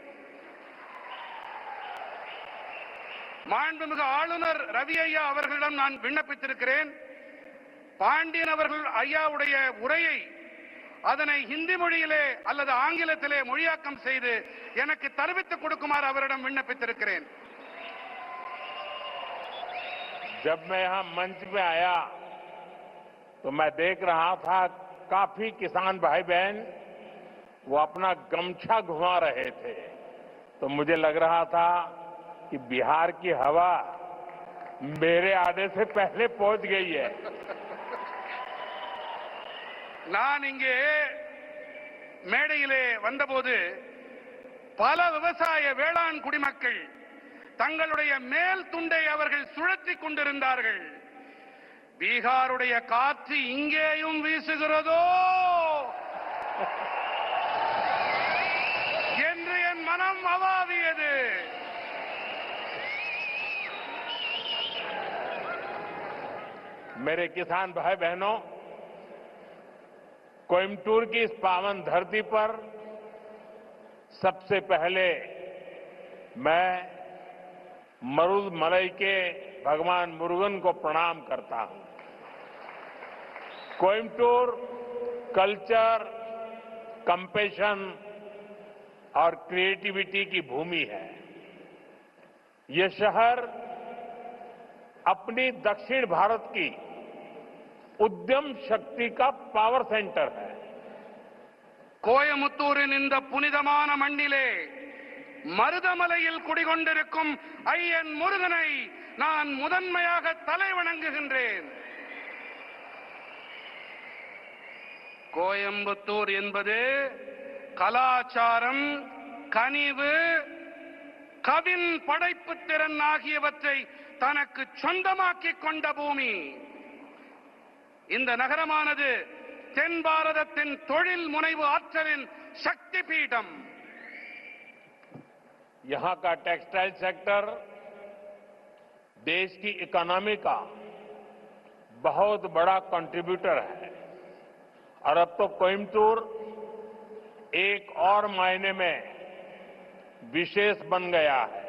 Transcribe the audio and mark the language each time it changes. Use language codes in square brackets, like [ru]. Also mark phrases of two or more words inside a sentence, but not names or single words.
[ta] மாண்புமிகு ஆளுநர் ரவி ஐயா அவர்களிடம் நான் விண்ணப்பித்திருக்கிறேன். பாண்டியன் அவர்கள் ஐயாவுடைய உரையை அதனை ஹிந்தி மொழியிலே அல்லது ஆங்கிலத்திலே மொழியாக்கம் செய்து எனக்கு தெரிவித்துக் கொடுக்குமாறு அவரிடம் விண்ணப்பித்திருக்கிறேன். [hi] जब मैं यहां मंच पे आया तो मैं देख रहा था काफी किसान भाई बहन वो अपना गमछा घुमा रहे थे, तो मुझे लग रहा था कि बिहार की हवा मेरे आने से पहले पहुंच गई है। [ta] நான் இங்கே மேடையிலே வந்தபோது பல விவசாய வேளாண் குடிமக்கள் தங்களுடைய மேல் துண்டை அவர்கள் சுழற்றிக் கொண்டிருந்தார்கள். பீகாருடைய காற்று இங்கேயும் வீசுகிறதோ என்று என் மனம் அவாவியது. [hi] मेरे किसान भाई बहनों, कोयम्बटूर की इस पावन धरती पर सबसे पहले मैं मरुदमलई के भगवान मुरुगन को प्रणाम करता हूं। कोयम्बटूर [en] culture, compassion [hi] और क्रिएटिविटी की भूमि है। यह शहर अपनी दक्षिण भारत की उद्यम शक्ति का [en] power center [hi] है। [ta] கோயமுத்தூரின் இந்த புனிதமான மண்ணிலே மருதமலையில் குடிகொண்டிருக்கும் ஐயன் முருகனை நான் முதன்மையாக தலைவணங்குகின்றேன். கோயம்புத்தூர் என்பது கலாச்சாரம், கனிவு, கவின் படைப்பு திறன் ஆகியவற்றை தனக்கு சொந்தமாக்கிக் கொண்ட பூமி. இந்த நகரமானது தென் பாரதத்தின் தொழில் முனைவு ஆற்றலின் சக்தி பீடம். [hi] यहां का [en] textile sector [hi] देश की इकोनॉमी का बहुत बड़ा कंट्रीब्यूटर है और अब तो कोयम्बटूर एक और मायने में विशेष बन गया है।